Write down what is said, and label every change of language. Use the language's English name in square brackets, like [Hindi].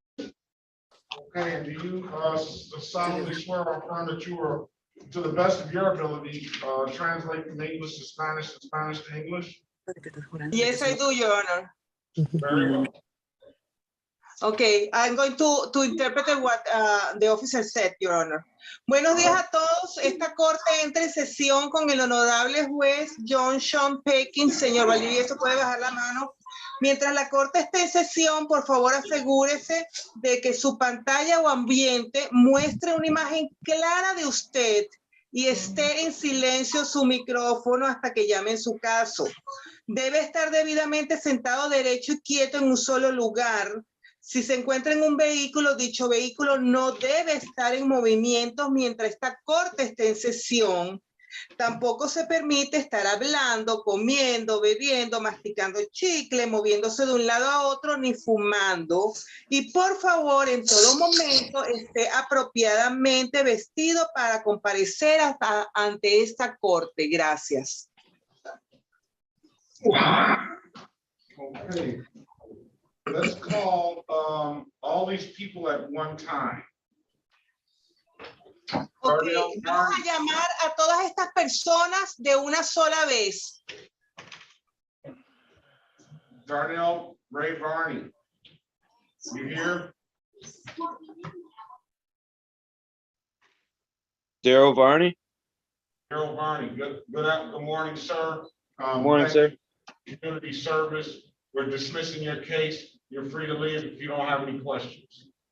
[English] Okay, and do you solemnly swear or affirm that you will, to the best of your ability, translate from English to Spanish and Spanish to English? Yes, I do, Your Honor. Very well. Okay, I'm going to interpret what the officer said, Your Honor. [Spanish] Buenos días a todos. Esta corte entra en sesión con el honorable juez John Sean Perkins. Señor Valdivieso, puede bajar la mano. Mientras la corte esté en sesión, por favor asegúrese de que su pantalla o ambiente muestre una imagen clara de usted y esté en silencio su micrófono hasta que llame en su caso. Debe estar debidamente sentado derecho y quieto en un solo lugar. Si se encuentra en un vehículo, dicho vehículo no debe estar en movimiento mientras esta corte esté en sesión. Tampoco se permite estar hablando, comiendo, bebiendo, masticando chicle, moviéndose de un lado a otro, ni fumando. Y por favor, en todo momento, esté apropiadamente vestido para comparecer ante esta corte. Gracias. [English] Okay. Let's call all these people at one time. [Spanish] Okay, vamos a llamar a todas estas personas de una sola vez. [English] Darnell Ray Varney, you here? Daryl Varney. Harold Varney, good morning, sir. Morning, thank sir. you for Community service. We're dismissing your case. You're free to leave if you don't have any questions.